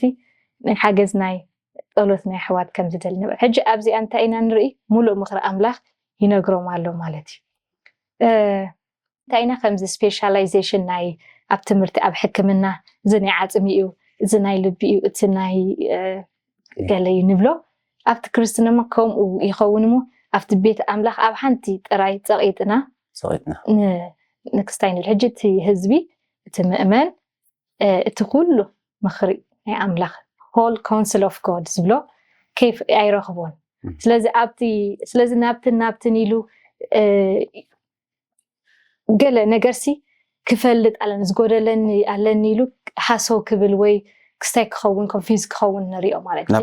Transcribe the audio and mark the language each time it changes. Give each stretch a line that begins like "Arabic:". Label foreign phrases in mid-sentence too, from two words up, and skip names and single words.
Tigrinya: ሓገዝ ናይ ጸሎት ናይ ሕዋት ከም ዝደል ነበር ሕጂ ኣብዚ እንታይ ኢና ንርኢ ሙሉእ ምኽሪ ኣምላኽ ይነግሮም ኣሎ ማለት እዩ እንታይ ኢና ከምዚ ስፔሻላይዜሽን ናይ ኣብ ትምህርቲ ኣብ ሕክምና እዚ ናይ ዓጽሚ እዩ እዚ ናይ ልቢ እዩ እቲ ናይ ገለ እዩ ንብሎ ኣብቲ ክርስትና ከምኡ ይኸውን እሞ ኣብቲ ቤት ኣምላኽ ኣብ ሓንቲ ጥራይ ፀቒጥና ንክስታይ ንብል ሕጂ እቲ ህዝቢ እቲ ምእመን እቲ ኩሉ ምኽሪ ናይ ኣምላኽ
English: whole council of God
Tigrinya: ዝብሎ ከይፍ ኣይረኽቦን ስለዚ ናብትን ኢሉ ገለ ነገርሲ ክፈልጥ ኣለኒ ዝጎደለኒ ኣለኒ ኢሉ ሓሶው ክብል ወይ ክስታይ ክኸውን ኮንፊውዝ ክኸውን ንሪኦ ማለት እዩ